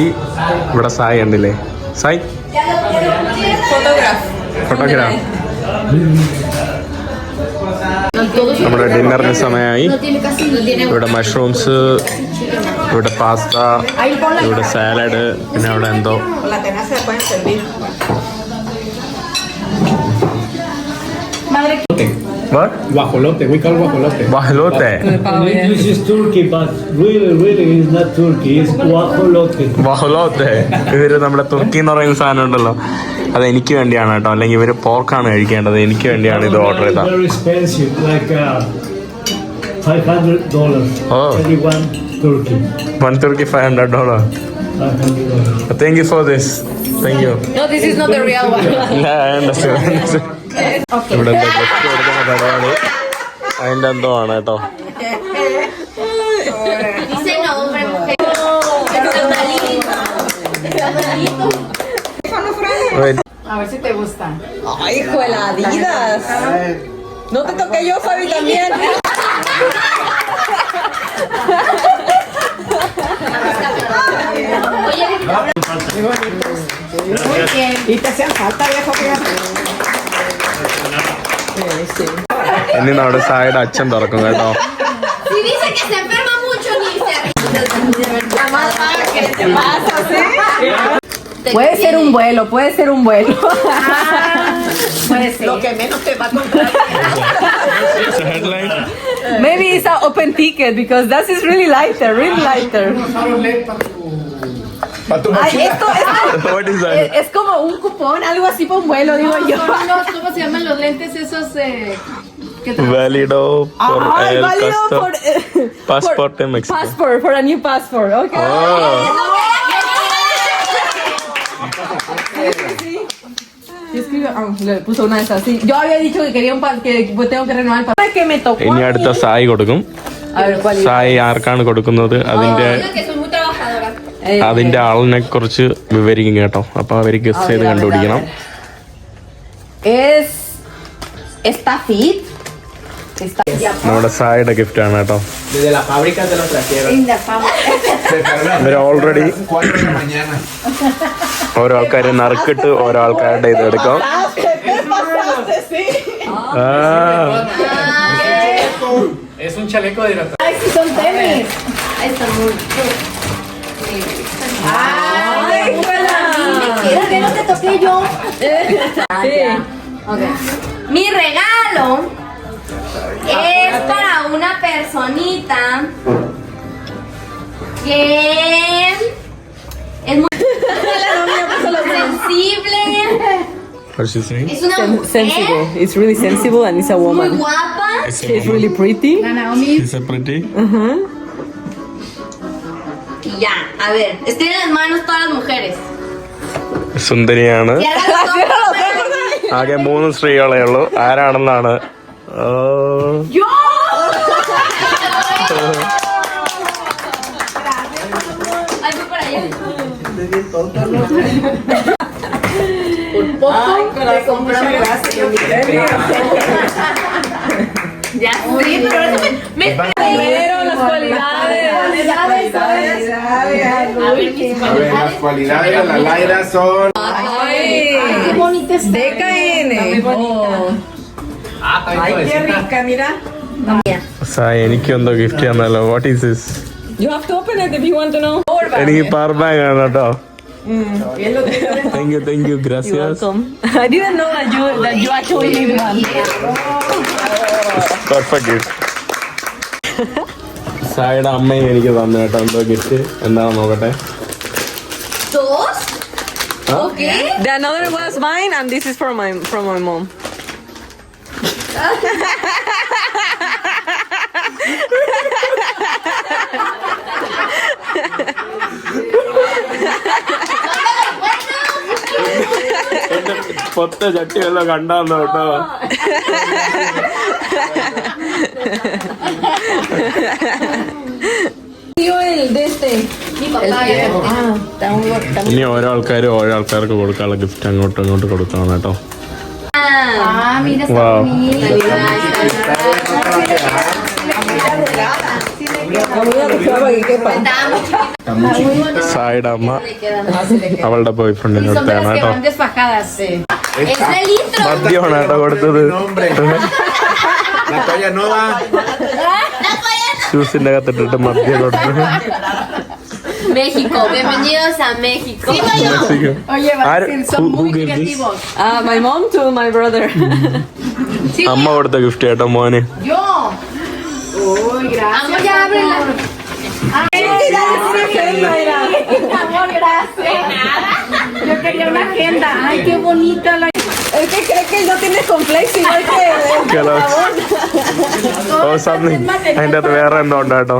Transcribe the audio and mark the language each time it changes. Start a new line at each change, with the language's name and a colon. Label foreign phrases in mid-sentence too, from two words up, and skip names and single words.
Malayalam: ഇവിടെ സായി ഉണ്ടല്ലേ? സായി ഫോട്ടോഗ്രാഫ്. നമ്മുടെ ഡിന്നറിന് സമയമായി. ഇവിടെ മഷ്റൂംസ്, ഇവിടെ പാസ്ത, ഇവിടെ സാലഡ്, പിന്നെ അവിടെ എന്തോ What?
English: Guajolote, we call guajolote. Guajolote. This is Turkey, but really it's not Turkey, it's guajolote. Guajolote.
Malayalam: ഇവര് നമ്മുടെ തുർക്കി എന്ന് പറയുന്ന സാധനം ഉണ്ടല്ലോ, അത് എനിക്ക് വേണ്ടിയാണ് കേട്ടോ. അല്ലെങ്കിൽ ഇവര് പോർക്കാണ് കഴിക്കേണ്ടത്. എനിക്ക് വേണ്ടിയാണ് ഇത് ഓർഡർ ചെയ്തത്.
English: Very expensive, like $500. Oh. Only one turkey. One turkey $500. $500. Thank you for this. Thank you. No, this is not the real one. Yeah, I understand.
Malayalam: ഇവിടെ എന്തോ ഗിഫ്റ്റ് കൊടുക്കുന്ന പരിപാടി അതിൻ്റെ എന്തോ ആണ് കേട്ടോ.
Spanish: Dice nombre, mujer. A ver si te gustan. Ay, hijo de la Adidas. No te toqué yo, Fabi, también. Muy bien. Y te hacían falta, viejo, fíjate.
Malayalam: ഇനി നമ്മുടെ സായിയുടെ അച്ഛൻ തുറക്കും കേട്ടോ.
Spanish: Si dice que se enferma mucho, ni se La más vaga que te pasa, ¿sí? Puede ser un vuelo, puede ser un vuelo. Puede ser. Lo que menos te va a comprar.
English: Maybe it's an open ticket because that is really lighter, really lighter.
Spanish: Ay, esto
English: What is that?
Spanish: es como un cupón, algo así para un vuelo, digo yo. ¿Cómo se llaman los lentes esos que te... Válido por Ay, el válido custom por, passport en México.
English: Passport, for a new passport, okay. Oh.
Spanish: Yo escribo, le puso una de esas, sí. Yo había dicho que quería que tengo que renovar el pasaporte. Que me tocó.
Malayalam: ഇനി അടുത്ത സായി കൊടുക്കും.
Spanish: A ver, ¿cuál es?
Malayalam: സായി ആർക്കാണ് കൊടുക്കുന്നത് അതിന്റെ
Spanish: que soy muy trabajadora.
Malayalam: അതിന്റെ ആളിനെ കുറിച്ച് വിവരിക്കും കേട്ടോ. അപ്പൊ അവര് ഗസ് ചെയ്ത് കണ്ടുപിടിക്കണം.
Spanish: ¿Está fit?
Malayalam: നമ്മുടെ സായിയുടെ ഗിഫ്റ്റ് ആണ് കേട്ടോ.
Spanish: Desde la fábrica te lo trajeron.
Malayalam: ഇവര് ഓൾറെഡി
Spanish: 4 de la mañana.
Malayalam: ഓരോ ആൾക്കാരെ നറുക്കിട്ട് ഓരോ ആൾക്കാരുടെ ഇത് എടുക്കാം.
Spanish: Es un chaleco de hidratación. Ay, sí, son tenis. Ahí está muy... Ay, Mira que no te toqué yo. Sí. Okay. Mi regalo es para una personita que es muy sensible.
English: What's his name?
Spanish: Es una mujer Sensible.
English: It's really sensible and it's a
Spanish: muy
English: woman.
Spanish: guapa.
English: She's really pretty. Is it pretty?
Spanish: Y ya, a ver, estén en las manos todas las mujeres.
Malayalam: സുന്ദരിയാണ്.
Spanish: Y hagan los ojos.
Malayalam: ആകെ 3 സ്ത്രീകളേ ഉള്ളൂ. ആരാണെന്നാണ്?
Spanish: ¡Yo! Ay, voy para allá. Por poco Ay, corazón, te compramos. muchas gracias. Ya sí, pero eso me Pero las cualidades. A ver, mis A ver, las cualidades de la Laira son. Ay, qué bonita está. DKN. Ay, qué rica, mira.
Malayalam: സായി എനിക്ക് എന്തോ ഗിഫ്റ്റ് തന്നല്ലോ.
English: What is this? You have to open it if you want to know.
Malayalam: എനിക്ക്
English: power bank
Malayalam: ആണ് കേട്ടോ.
English: Thank you, gracias. I didn't know that you actually need one. Perfect gift. സായിയുടെ അമ്മയും എനിക്ക് തന്നു കേട്ടോ എന്തോ ഗിഫ്റ്റ് എന്താണെന്ന് നോക്കട്ടെ. Dos. Okay. The another was mine, and this is from my mom.
Malayalam: പൊത്ത ചട്ടി വല്ലോ കണ്ടാന്നോ കേട്ടോ. ഇനി ഓരോ ആൾക്കാർക്ക് കൊടുക്കാനുള്ള ഗിഫ്റ്റ് അങ്ങോട്ട് കൊടുക്കണം കേട്ടോ.
Spanish: Mira, está
English: Wow.
Malayalam: സായിയുടെ അമ്മ അവളുടെ
English: boy friend
Malayalam: കൊടുത്താണ് കേട്ടോ.
Spanish: desfajadas. Es de litro.
Malayalam: മദ്യമാണ് കേട്ടോ കൊടുത്തത്. ജ്യൂസിന്റെ അകത്തിട്ടിട്ട് മദ്യം കൊടുത്തു.
Spanish: México, bienvenidos a México.
English: My mom to my brother.
Malayalam: അമ്മ കൊടുത്ത ഗിഫ്റ്റ് കേട്ടോ മോന്.
Spanish: Yo. Uy, gracias. Amor, ya ábrela. Amor, gracias. Yo quería una agenda. Ay, qué bonita la. El que cree que él no tiene complejo igual que
Malayalam: അതിന്റെ അകത്ത് വേറെ എന്തോ ഉണ്ട് കേട്ടോ.